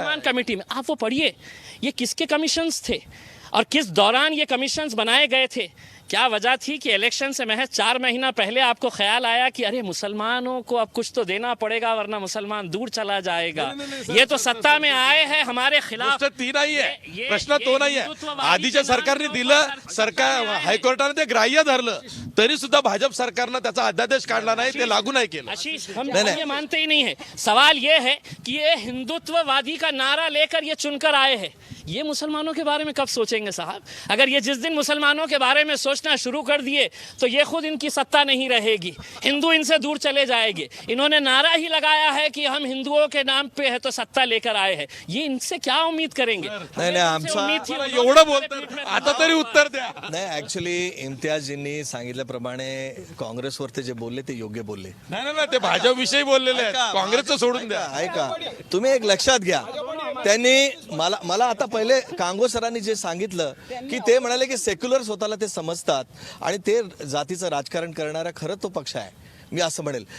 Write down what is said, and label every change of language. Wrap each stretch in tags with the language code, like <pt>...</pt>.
<hi>Rahman committee में आप वो पढ़िए, ये किसके कमीशंस थे और किस दौरान ये कमीशंस बनाए गए थे. क्या वजह थी कि इलेक्शन से महज 4 महीना पहले आपको ख्याल आया कि अरे मुसलमानों को अब कुछ तो देना पड़ेगा वरना मुसलमान दूर चला जाएगा. ये तो सत्ता में आए हैं हमारे खिलाफ.</hi> <mr>प्रश्न ती नाही आहे, प्रश्न तो नाही आहे. आधीच्या सरकारने दिलं, सरकार हायकोर्टाने ते ग्राह्य धरलं, तरी सुद्धा भाजप सरकारनं त्याचा अध्यादेश काढला नाही, ते लागू नाही केलं.</mr> <hi>आशीष, हम ये मानते ही नहीं है. सवाल ये है कि ये हिंदुत्ववादी का नारा लेकर ये चुनकर आए हैं. ये मुसलमानों के बारे में कब सोचेंगे साहब? अगर ये जिस दिन मुसलमानों के बारे में सोचना शुरू कर दिए तो ये खुद इनकी सत्ता नहीं रहेगी, हिंदू इनसे दूर चले जाएंगे. इन्होंने नारा ही लगाया है कि हम हिंदुओं के नाम पे है तो सत्ता लेकर आए हैं. ये इनसे क्या उम्मीद करेंगे?</hi> <mr>नाही आमचा</mr> <hi>उम्मीद थी</hi> <mr>एवढं बोलतात, आता तरी उत्तर द्या. नाही ऍक्च्युली इम्तियाजींनी सांगितल्याप्रमाणे काँग्रेसवर ते जे बोलले ते योग्य बोलले. नाही, ते भाजप विषयी बोललेले आहेत, काँग्रेसचं सोडून द्या. ऐका, तुम्ही एक लक्षात घ्या, त्यांनी मला आता पहिले कांगो सरांनी जे सांगितलं की ते म्हणाले की सेक्युलर स्वतःला ते समजतात आणि ते जातीचं राजकारण करणारा खरं तो पक्ष आहे. मी असं म्हणेल.</mr>